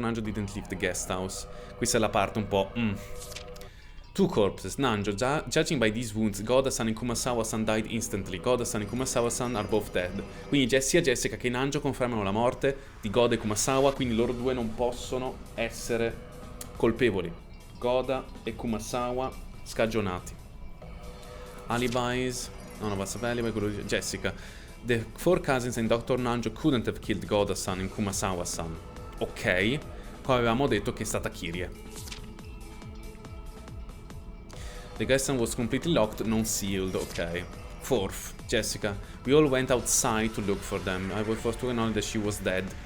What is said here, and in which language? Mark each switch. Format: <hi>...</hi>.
<en>Nanjo didn't leave the guest house.</en> <it>Questa è la parte un po'...</it> <en>Two corpses. Nanjo, judging by these wounds, Goda-san and Kumasawa-san died instantly. Goda-san and Kumasawa-san are both dead.</en> <it>Quindi sia Jessica che Nanjo confermano la morte di Goda e Kumasawa, quindi loro due non possono essere colpevoli. Goda e Kumasawa scagionati. Alibis.</it> <en>None of us have alibi,</en> <it>quello di Jessica.</it> <en>The four cousins and Dr. Nanjo couldn't have killed Goda-san and Kumasawa-san. Ok.</en> <it>Poi avevamo detto che è stata Kyrie.</it> <en>The guest room was completely locked, non sealed, ok. Fourth, Jessica. We all went outside to look for them. I was forced to acknowledge that she was dead.</en>